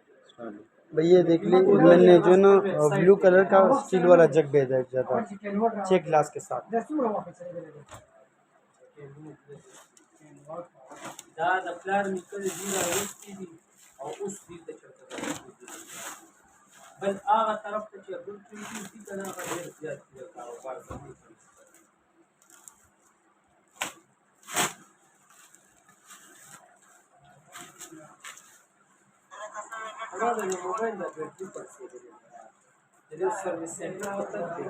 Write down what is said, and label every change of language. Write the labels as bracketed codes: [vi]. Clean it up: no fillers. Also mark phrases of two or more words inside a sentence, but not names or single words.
[hi] भैया देख ली, मैंने जो ना [en] blue color [hi] का स्टील वाला जग भेजा था 6 ग्लास के साथ। [ps] بل هغه طرف ته چې ګل کړي دي کنه هغه ډېر زیات دی کاروبار کوي دا د موبایل د بیټرۍ پر څه دی د سرویس سنټر ته